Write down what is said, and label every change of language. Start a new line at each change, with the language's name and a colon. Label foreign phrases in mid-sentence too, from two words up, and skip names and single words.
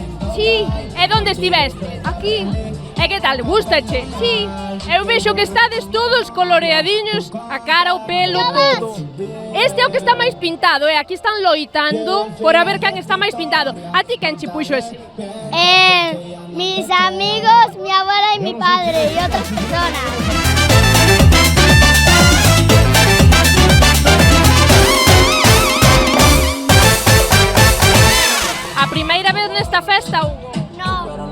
Galician: Sí. E onde estiveste? Aquí. E que tal, gustache? Sí. Eu vexo que estades todos coloreadiños, a cara, o pelo, todo. Este é o que está máis pintado, aquí están loitando por a ver quen está máis pintado. A ti quen che puxo ese?
Spanish: Mis amigos, mi abuela y mi padre y otras personas.
Galician: A primeira vez nesta festa, Hugo?
Spanish: No.